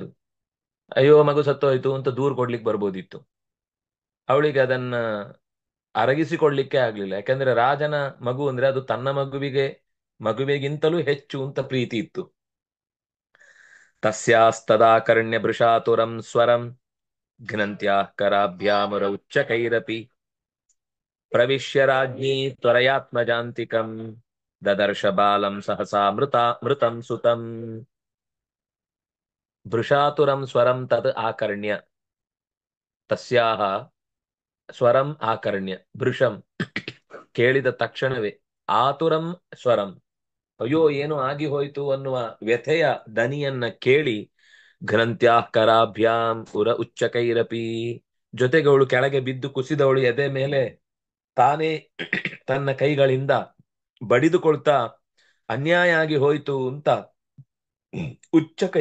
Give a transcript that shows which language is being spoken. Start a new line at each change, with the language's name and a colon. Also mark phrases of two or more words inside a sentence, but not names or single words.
Kannada: ಅಯ್ಯೋ ಮಗು ಸತ್ತೋಯ್ತು ಅಂತ ದೂರ ಕೊಡ್ಲಿಕ್ಕೆ ಬರ್ಬೋದಿತ್ತು. ಅವಳಿಗೆ ಅದನ್ನ ಅರಗಿಸಿಕೊಡ್ಲಿಕ್ಕೆ ಆಗ್ಲಿಲ್ಲ. ಯಾಕಂದ್ರೆ ರಾಜನ ಮಗು ಅಂದ್ರೆ ಅದು ತನ್ನ ಮಗುವಿಗಿಂತಲೂ ಹೆಚ್ಚು ಅಂತ ಪ್ರೀತಿ ಇತ್ತು.
Sanskrit: ತಸ್ಯಾಸ್ತದಾ ಕರ್ಣ್ಯ ಭೃಷಾತುರಂ ಸ್ವರಂ घ्नन्त्याः कराभ्यामुरौच्चकैरपि प्रविश्य राज्ञी त्वरयात्मजान्तिकम् ददर्श बालं सहसा मृतं सुतम् भृशातुरं स्वरं तद् आकर्ण्य तस्याः ಸ್ವರಂ ಆಕರ್ಣ್ಯ ಭೃಶಂ
Kannada: ಕೇಳಿದ ತಕ್ಷಣವೇ
Sanskrit: ಆತುರಂ ಸ್ವರಂ
Kannada: ಅಯ್ಯೋ ಏನು ಆಗಿ ಹೋಯ್ತು ಅನ್ನುವ ವ್ಯಥೆಯ ದನಿಯನ್ನ ಕೇಳಿ
Sanskrit: ಘ್ರಂತ್ಯಾಃ ಕರಾಭ್ಯಾಂ ಉರ ಉಚ್ಚಕೈರಪಿ
Kannada: ಜೊತೆಗೆ ಅವಳು ಕೆಳಗೆ ಬಿದ್ದು ಕುಸಿದವಳು ಎದೆ ಮೇಲೆ ತಾನೇ ತನ್ನ ಕೈಗಳಿಂದ ಬಡಿದುಕೊಳ್ತಾ ಅನ್ಯಾಯ ಆಗಿ ಹೋಯ್ತು ಅಂತ ಉಚ್ಚಕೈ